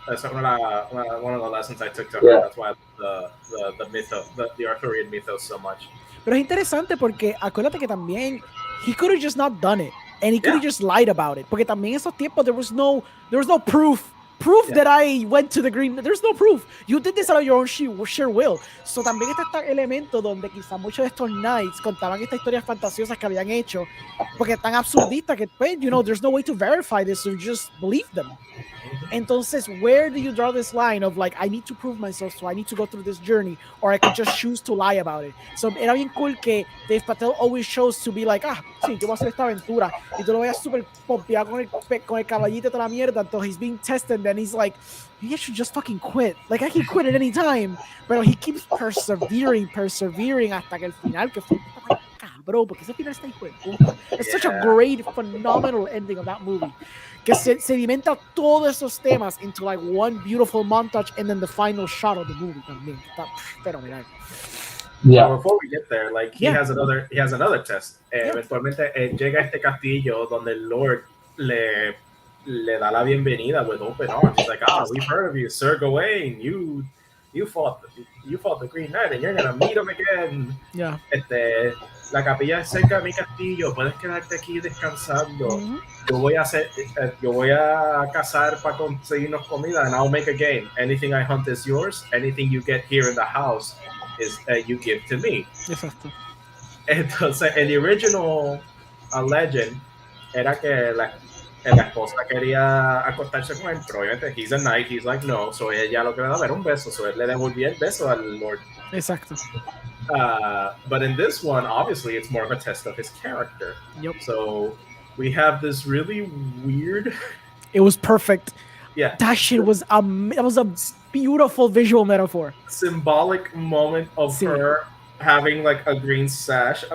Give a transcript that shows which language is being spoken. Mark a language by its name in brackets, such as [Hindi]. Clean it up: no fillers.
[English] That's one of the lessons I took to her. That's why I love the Arthurian mythos so much. [Spanish] Pero es interesante porque acuérdate que también [English] he could have just not done it, and he could have just lied about it. [Spanish] Porque también en esos tiempos [English] there was no proof that I went to the green. There's no proof. You did this out of your own sheer will. [Spanish] So también está este elemento donde quizás muchos de estos knights contaban estas historias fantasiosas que habían hecho porque tan absurdistas que, pues, [English] you know, there's no way to verify this, so you just believe them. [Spanish] Entonces, [English] where do you draw this line of like, I need to prove myself, so I need to go through this journey, or I could just choose to lie about it? [Spanish] So, era bien cool que [English] Dev Patel always chose to be like, [Spanish] sí, yo voy a hacer esta aventura, y tú lo veas súper pompeado con el caballito y toda la mierda, [English] until he's being tested, and then he's like, maybe I should just fucking quit. Like, I can quit at any time, [Spanish] pero [English] he keeps persevering [Spanish] hasta que el final, que fue cabrón, porque ese final está hijo de puta. [English] It's such a great, phenomenal ending of that movie. [Spanish] Que se sedimenta todos esos temas [English] into like one beautiful montage, and then the final shot of the movie [Spanish] también. Está fenomenal. [English] Yeah. Well, before we get there, like he has another test. [Spanish] Eventualmente llega a este castillo donde el Lord le da la bienvenida [English] with open arms. He's like, we've heard of you, Sir Gawain. You fought the Green Knight, and you're gonna meet him again. Yeah. [Spanish] La capilla es cerca de mi castillo. Puedes quedarte aquí descansando. Yo voy a cazar para conseguirnos comida, [English] and I'll make a game. Anything I hunt is yours. Anything you get here in the house is you give to me. [Spanish] Exacto. Entonces, el original legend era que la esposa quería acostarse con él, pero obviamente [English] he's a knight, he's like no, so [Spanish] ella lo que le daba era un beso, so él le devolvía el beso al Lord. Exacto. [English] But in this one, obviously, it's more of a test of his character. Yep. So we have this really weird. It was perfect. Yeah. That shit was a beautiful visual metaphor. Symbolic moment of her having like a green sash.